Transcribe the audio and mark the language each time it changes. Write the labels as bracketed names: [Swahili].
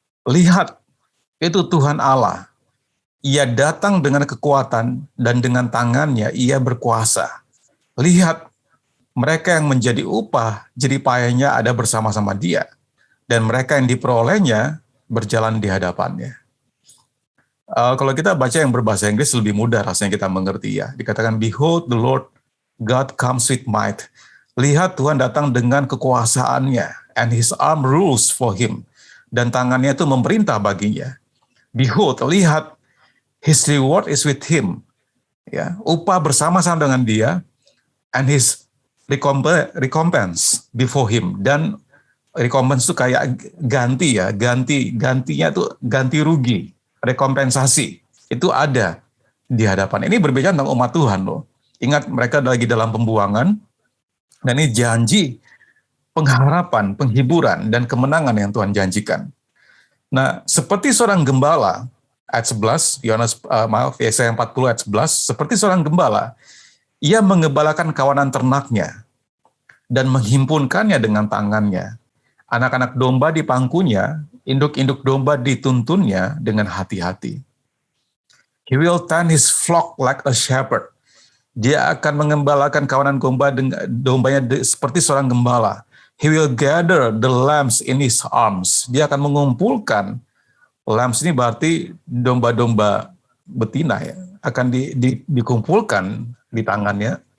[Indonesian] Lihat, itu Tuhan Allah. Ia datang dengan kekuatan dan dengan tangannya ia berkuasa. Lihat, mereka yang menjadi upah, jerih payahnya ada bersama-sama Dia. Dan mereka yang diperolehnya berjalan di hadapannya. Kalau kita baca yang berbahasa Inggris lebih mudah rasanya kita mengerti ya. Dikatakan, [English] Behold the Lord God comes with might. [Indonesian] Lihat Tuhan datang dengan kekuasaannya. [English] And His arm rules for Him. [Indonesian] Dan tangannya itu memerintah baginya. [English] Behold, lihat, His reward is with Him. [Indonesian] Ya, upah bersama-sama dengan Dia. [English] And His recompense before Him. [Indonesian] Dan recompense itu kayak ganti ya. Gantinya itu ganti rugi. Rekompensasi. Itu ada di hadapan. Ini berbicara tentang umat Tuhan loh. Ingat mereka lagi dalam pembuangan. Dan ini janji pengharapan, penghiburan, dan kemenangan yang Tuhan janjikan. Nah, seperti seorang gembala, ayat 11, Yesaya 40 ayat 11, seperti seorang gembala, ia mengembalakan kawanan ternaknya dan menghimpunkannya dengan tangannya. Anak-anak domba di pangkunya, induk-induk domba dituntunnya dengan hati-hati. [English] He will tend his flock like a shepherd. [Indonesian] Dia akan mengembalakan kawanan dombanya seperti seorang gembala. [English] He will gather the lambs in his arms. [Indonesian] Dia akan mengumpulkan, lambs ini berarti domba-domba betina ya, akan dikumpulkan di tangannya.